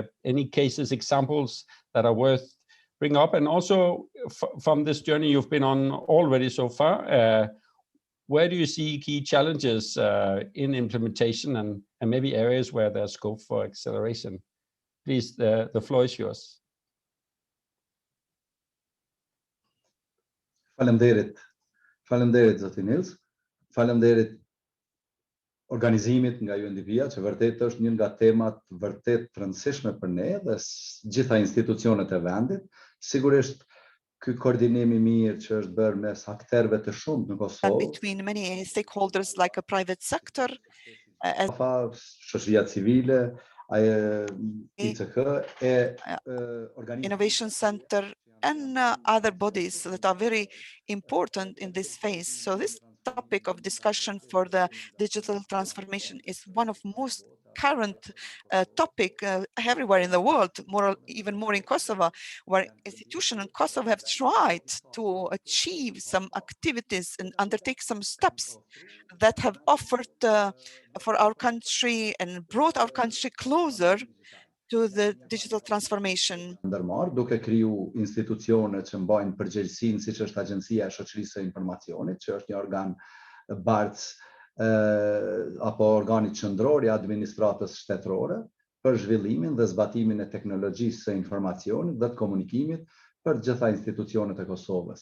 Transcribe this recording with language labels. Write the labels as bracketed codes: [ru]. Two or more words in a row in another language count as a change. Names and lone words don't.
[en] Any cases, examples that are worth bringing up? And also from this journey you've been on already so far, where do you see key challenges in implementation and maybe areas where there's scope for acceleration? Please, the floor is yours. [sq] Faleminderit zoti Nils. Faleminderit organizimit nga UNDP-a, që vërtet është një nga temat vërtet të rëndësishme për ne dhe gjitha institucionet e vendit. Sigurisht ky koordinim I mirë që është bërë mes akterëve të shumtë në Kosovë, [en] between many stakeholders like a private sector, [sq] shoqëria civile, ICK, [en] Innovation Center, and other bodies that are very important in this phase. So this topic of discussion for the digital transformation is one of most current topic everywhere in the world, even more in Kosovo, where institutions in Kosovo have tried to achieve some activities and undertake some steps that have offered for our country and brought our country closer to the digital transformation. [sq] Ndërmarrë, duke kriju institucione që mbajnë përgjegjësinë, siç është Agjencia e Shoqërisë së Informacionit, që është një organ bartës apo organi qendror I administratës shtetërore për zhvillimin dhe zbatimin e teknologjisë së informacionit dhe të komunikimit për të gjitha institucionet e Kosovës.